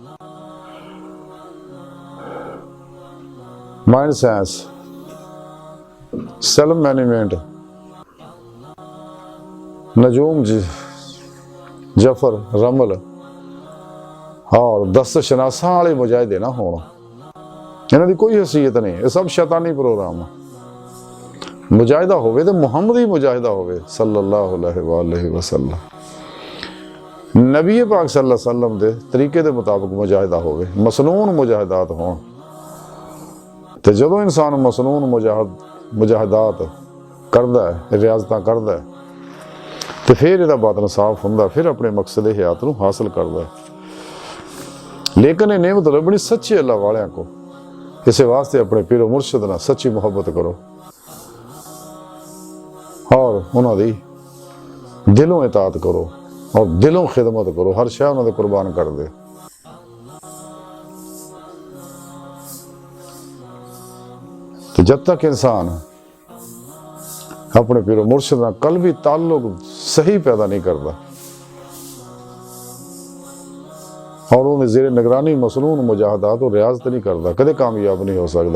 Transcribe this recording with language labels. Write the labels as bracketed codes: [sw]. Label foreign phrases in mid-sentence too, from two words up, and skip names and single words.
[en] mind science, self management, [pa] نجوم جفر رمل اور دست شناسا والے مجاہدے نہ ہوݨ، انہاں دی کوئی حیثیت نہیں، یہ سب شیطانی پروگرام. مجاہدہ ہووے تو محمدی مجاہدہ ہووے [ar] صلى الله عليه وسلم. [pa] نبی پاک [ar] صلى الله عليه وسلم [pa] کے طریقے کے مطابق مجاہدہ ہووے، مسنون مجاہدات ہوݨ. تے جدوں انسان مسنون مجاہدات کردا ہے، ریاضتاں کردا ہے، تو فیر ایہدا باطن صاف ہندا، فیر اپنے مقصد حیات نوں حاصل کردا ہے. لیکن یہ نعمت لبھنی سچے اللہ والیاں کو. اس واسطے اپنے پیر و مرشد نال سچی محبت کرو اور انہاں دی دلوں اطاعت کرو اور دلوں خدمت کرو، ہر شے انہاں دے قربان کر دے. [ur] تو جب تک انسان اپنے پیر و مرشد نال قلبی تعلق صحیح پیدا نہیں کرتا اور انہیں زیر نگرانی مسنون مجاہدات اور ریاضت نہیں کرتا، کدے کامیاب نہیں ہو سکتا.